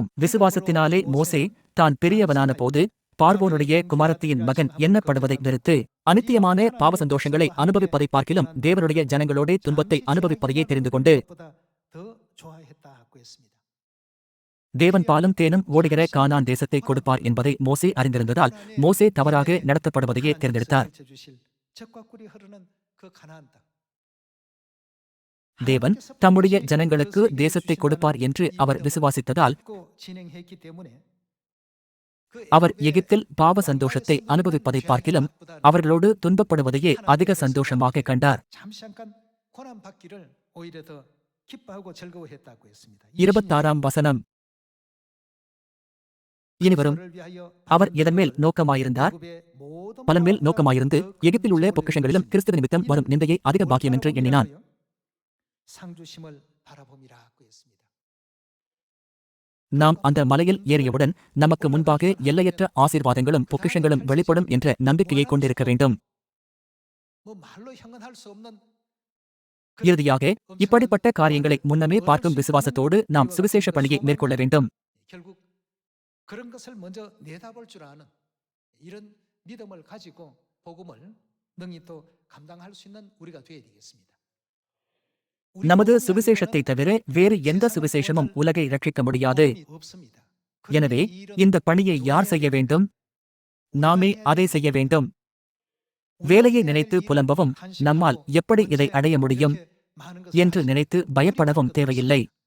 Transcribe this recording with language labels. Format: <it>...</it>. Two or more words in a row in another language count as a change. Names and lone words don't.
<ta>விசுவாசத்தினாலே மோசே தான் பெரியவனான போது பார்வோனுடைய குமாரத்தியின் மகன் எண்ணப்படுவதை வெறுத்து அநித்தியமான பாவ சந்தோஷங்களை அனுபவிப்பதை பார்க்கிலும் தேவனுடைய ஜனங்களோட துன்பத்தை அனுபவிப்பதையே தெரிந்து கொண்டு தேவன் பாலும் தேனும் ஓடுகிற கானான் தேசத்தை கொடுப்பார் என்பதை மோசே அறிந்திருந்ததால் மோசே தவறாக நடத்தப்படுவதையே தேர்ந்தெடுத்தார்.</ta> <ko>그 가나안 땅.</ko> <ta>தேவன் தம்முடைய ஜனங்களுக்கு தேசத்தை கொடுப்பார் என்று அவர் விசுவாசித்ததால்</ta> <ko>진행했기 때문에</ko> <ta>அவர் எகிப்தில் பாவ சந்தோஷத்தை அனுபவிப்பதை பார்க்கிலும் அவர்களோடு துன்பப்படுவதையே அதிக சந்தோஷமாக கண்டார்.</ta> <ko>잠시 잠깐 고난 받기를 오히려 더 기뻐하고 즐거워했다고 했습니다.</ko> <ta>26ஆம் வசனம். இனிவரும் அவர் எதன் மேல் நோக்கமாயிருந்தார்? பலன் மேல் நோக்கமாயிருந்து எகிப்தில் உள்ள பொக்கிஷங்களிலும் கிறிஸ்துவ நிமித்தம் வரும் நிந்தையை அதிக பாக்கியம் என்று எண்ணினான்.</ta> <ko>상주심을 바라봄이라고 했습니다.</ko> <ta>நாம் அந்த மலையில் ஏறியவுடன் நமக்கு முன்பாக எல்லையற்ற ஆசீர்வாதங்களும் பொக்கிஷங்களும் வெளிப்படும் என்ற நம்பிக்கையை கொண்டிருக்க வேண்டும்.</ta> <ko>뭐 말로 형언할 수 없는</ko> <ta>இறுதியாக இப்படிப்பட்ட காரியங்களை முன்னமே பார்க்கும் விசுவாசத்தோடு நாம் சுவிசேஷ பணியை மேற்கொள்ள வேண்டும்.</ta> <ko>결국 그런 것을 먼저 내다볼 줄 아는 이런 믿음을 가지고 복음을 능히 또 감당할 수 있는 우리가 되어야 되겠습니다.</ko> <ta>நமது சுவிசேஷத்தை தவிர வேறு எந்த சுவிசேஷமும் உலகை ரட்சிக்க முடியாது. எனவே இந்த பணியை யார் செய்ய வேண்டும்? நாமே அதை செய்ய வேண்டும். வேலையை நினைத்து புலம்பவும் நம்மால் எப்படி இதை அடைய முடியும் என்று நினைத்து பயப்படவும் தேவையில்லை.</ta>